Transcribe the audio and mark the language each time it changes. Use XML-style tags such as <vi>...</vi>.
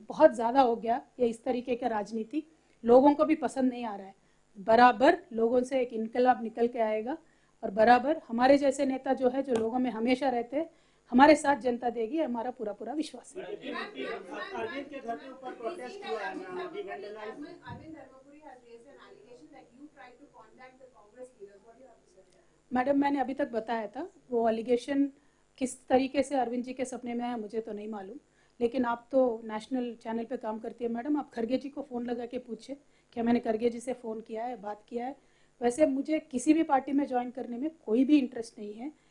<hi>बहुत ज़्यादा हो गया ये इस तरीके का राजनीति, लोगों को भी पसंद नहीं आ रहा है. बराबर लोगों से एक इनकलाब निकल के आएगा और बराबर हमारे जैसे नेता जो है, जो लोगों में हमेशा रहते हैं, हमारे साथ जनता देगी, हमारा पूरा पूरा विश्वास है। अरविंद के घर के ऊपर प्रोटेस्ट हुआ है मैम, अभी vandalised.</hi> <en>Arvind Dharmapuri has raised an allegation that you tried to contact the Congress leaders. What do you have to say?</en> <hi>Madam, मैंने अभी तक बताया था, वो एलिगेशन किस तरीके से अरविंद जी के सपने में है मुझे तो नहीं मालूम, लेकिन आप तो नेशनल चैनल पे काम करती है मैडम, आप खरगे जी को फ़ोन लगा के पूछे क्या मैंने खरगे जी से फ़ोन किया है, बात किया है। वैसे मुझे किसी भी पार्टी में ज्वाइन करने में कोई भी इंटरेस्ट नहीं है।</hi>